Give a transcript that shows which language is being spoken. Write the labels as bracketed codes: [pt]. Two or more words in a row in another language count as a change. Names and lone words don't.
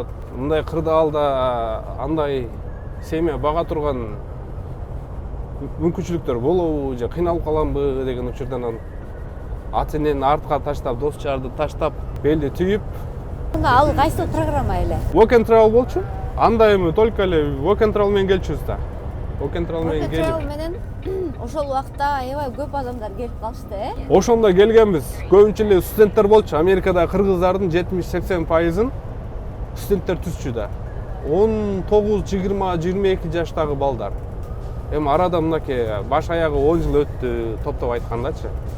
[ky] Мындай кырдаалда андай семья бага турган мүмкүнчүлүктөр болобу же кыйналып каламбы деген учурдан ата-энени артка таштап, дос жарды таштап, белди түйүп. Ал кайсы программа эле? [en] Walk and travel [ky] болчу. Анда эми только эле [en] walk and travel [ky] менен келчүбүз да. [en] Walk and travel [ky] менен келип. Менен ошол убакта аябай көп адамдар келип калышты, Ошондо келгенбиз. Көбүнчө эле студенттер болчу. Америкада кыргыздардын 70-80% студенттер түзчү да. 19, 20, 22 жаштагы балдар. Эми арада мынакей баш аягы 10 жыл өттү, топтоп айткандачы.